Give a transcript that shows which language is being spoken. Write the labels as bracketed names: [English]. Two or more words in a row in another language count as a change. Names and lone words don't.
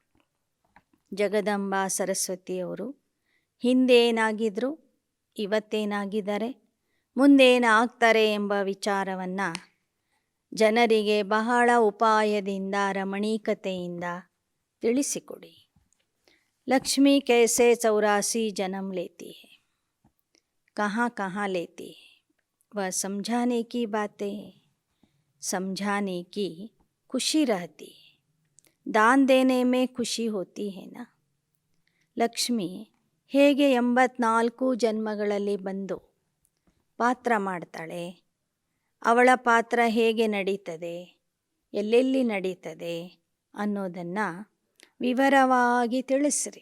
[Kannada] ಜಗದಂಬಾ ಸರಸ್ವತಿಯವರು ಹಿಂದೆ ಏನಾಗಿದ್ದರು, ಇವತ್ತೇನಾಗಿದ್ದಾರೆ, ಮುಂದೇನಾಗ್ತಾರೆ ಎಂಬ ವಿಚಾರವನ್ನು ಜನರಿಗೆ ಬಹಳ ಉಪಾಯದಿಂದ, ರಮಣೀಕತೆಯಿಂದ ತಿಳಿಸಿಕೊಡಿ. [Hindi] ಲಕ್ಷ್ಮಿ कैसे 84 जन्म लेती है, कहाँ कहाँ लेती है, वह समझाने की बातें हैं. समझाने की खुशी रहती है. दान देने में खुशी होती है ना. [Kannada] ಲಕ್ಷ್ಮಿ ಹೇಗೆ 84 ಜನ್ಮಗಳಲ್ಲಿ ಬಂದು ಪಾತ್ರ ಮಾಡ್ತಾಳೆ, ಅವಳ ಪಾತ್ರ ಹೇಗೆ ನಡೀತದೆ, ಎಲ್ಲೆಲ್ಲಿ ನಡೀತದೆ ಅನ್ನೋದನ್ನು ವಿವರವಾಗಿ ತಿಳಿಸ್ರಿ.